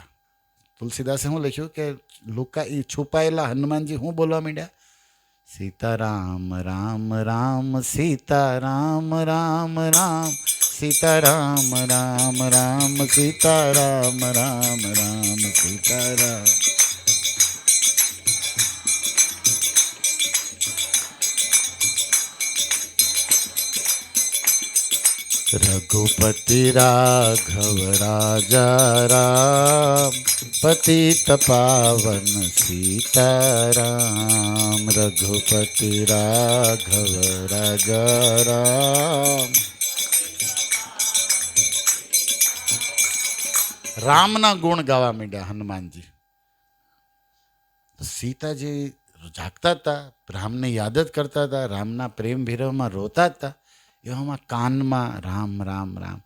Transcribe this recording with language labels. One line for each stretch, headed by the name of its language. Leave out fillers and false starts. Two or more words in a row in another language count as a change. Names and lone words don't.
Gujarati: તુલસીદાસે શું લખ્યું કે લુકા એ છુપાયેલા હનુમાનજી શું બોલવા માંડ્યા? સીતારામ રામ રામ સીતારામ રામ રામ સીતારામ રામ રામ સીતારામ રામ રામ સીતારામ.
Hindi: रघुपति राघव राजा राम पतित पावन सीताराम. रघुपति राघव राजा राम.
Gujarati: રામના ગુણ ગાવા માંડ્યા હનુમાનજી. સીતાજી જાગતા હતા, રામને યાદ જ કરતા હતા, રામના પ્રેમ વિરહમાં રોતા હતા, એવામાં કાનમાં રામ રામ રામ.